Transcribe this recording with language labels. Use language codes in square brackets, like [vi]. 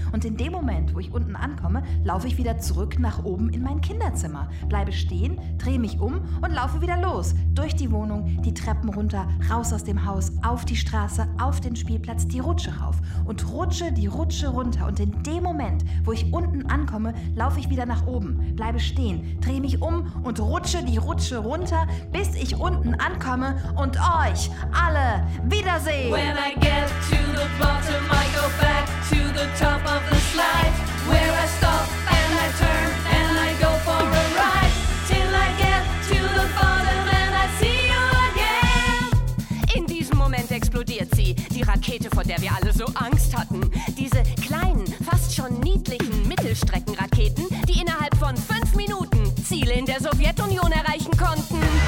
[de] Und in dem Moment, wo ich unten ankomme, laufe ich wieder zurück nach oben in mein Kinderzimmer, bleibe stehen, drehe mich um und laufe wieder los, durch die Wohnung, die Treppen runter, raus aus dem Haus, auf die Straße, auf den Spielplatz, die Rutsche rauf und rutsche die Rutsche runter. Und in dem Moment, wo ich unten ankomme, laufe ich wieder nach oben, bleibe stehen, dreh mich um und rutsche die Rutsche runter, bis ich unten ankomme und euch alle wiedersehe. [en] When I get to the bottom, I go back to the top of the slide. Where I stop and I turn and I go for a ride. Till I get to the bottom and I see you again. [de] In diesem Moment explodiert sie, die Rakete, vor der wir alle so Angst hatten. Diese kleinen, fast schon niedlichen Mittelstreckenraketen, die innerhalb von 5 Minuten Ziele in der Sowjetunion erreichen konnten.